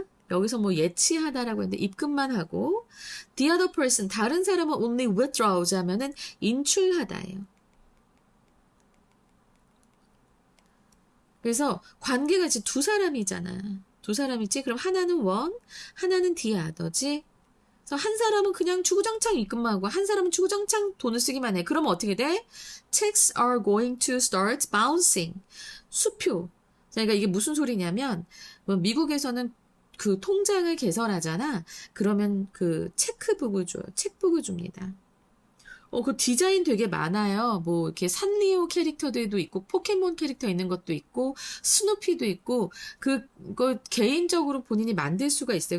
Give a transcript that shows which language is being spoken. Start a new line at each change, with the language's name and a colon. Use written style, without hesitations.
Korean: 여기서 뭐 예치하다라고 했는데 입금만 하고
English: the other person,
Korean: 다른 사람은
English: only withdraws
Korean: 하면은 인출하다예요. 그래서 관계가 지금 두 사람이잖아. 두 사람이지? 그럼 하나는 one, 하나는 the other지? 그래서 한 사람은 그냥 주구장창 입금만 하고 한 사람은 주구장창 돈을 쓰기만 해. 그러면 어떻게 돼?
English: Checks are going to start bouncing.
Korean: 수표. 그러니까 이게 무슨 소리냐면 미국에서는 그 통장을 개설하잖아. 그러면 그 체크북을 줘요. 책북을 줍니다. 그 디자인 되게 많아요. 뭐 이렇게 산리오 캐릭터들도 있고 포켓몬 캐릭터 있는 것도 있고 스누피도 있고 그거 개인적으로 본인이 만들 수가 있어요.